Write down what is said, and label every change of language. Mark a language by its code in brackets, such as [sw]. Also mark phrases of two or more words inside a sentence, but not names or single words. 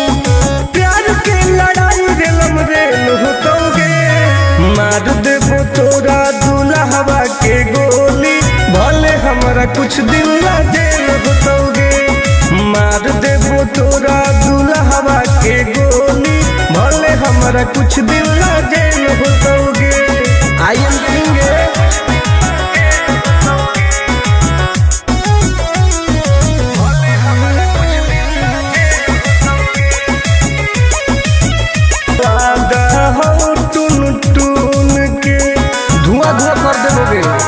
[mai] प्यार के लड़ाई रेलम रेल होतोगे मार देबो तोरा दुल्हवा के गोली भले हमारा कुछ दिन ना जेल होतोगे मार देबो तोरा दुल्हवा के गोली भले हमारा कुछ दिन ना जेल होतोगे। [en] I am king [mai] हो टून टून के धुआं धुआं कर देबोगे।